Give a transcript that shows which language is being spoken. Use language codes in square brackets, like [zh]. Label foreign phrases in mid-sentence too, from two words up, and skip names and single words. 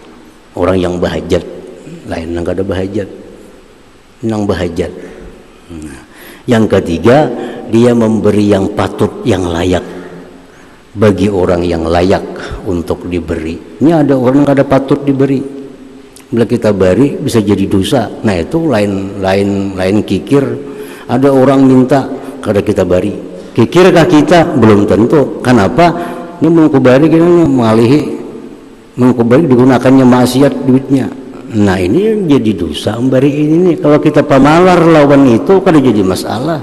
[bjn] Orang yang berhajat, lain yang ada berhajat, yang berhajat. [id] Nah, yang ketiga, dia memberi yang patut, yang layak bagi orang yang layak untuk diberi. [bjn] Ini ada orang yang ada patut diberi, bila kita bari bisa jadi dosa. Nah itu lain kikir. Ada orang minta kada kita bari, kikirkah kita? Belum tentu. Kenapa? Ini mau kubari kita mengalihi, mau kubari digunakannya maksiat duitnya. Nah ini jadi dosa membari ini. Kalau kita pemalar lawan itu kada jadi masalah.